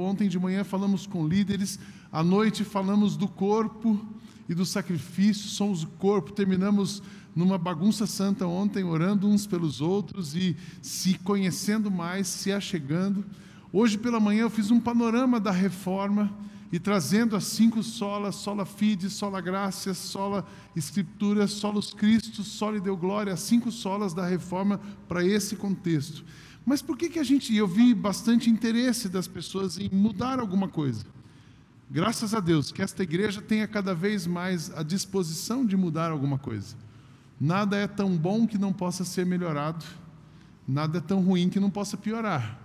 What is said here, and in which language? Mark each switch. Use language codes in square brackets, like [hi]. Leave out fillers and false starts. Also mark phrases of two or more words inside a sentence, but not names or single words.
[pt] Ontem de manhã falamos com líderes. À noite falamos do corpo e do sacrifício. Somos o corpo. Terminamos numa bagunça santa ontem, orando uns pelos outros e se conhecendo mais, se achegando. Hoje pela manhã eu fiz um panorama da reforma e trazendo as 5 solas, [la] sola fide, sola gratia, sola escritura, solus Christus, soli deo glória, [pt] as 5 solas da reforma para esse contexto. Mas por que eu vi bastante interesse das pessoas em mudar alguma coisa? Graças a Deus que esta igreja tenha cada vez mais a disposição de mudar alguma coisa. Nada é tão bom que não possa ser melhorado, nada é tão ruim que não possa piorar.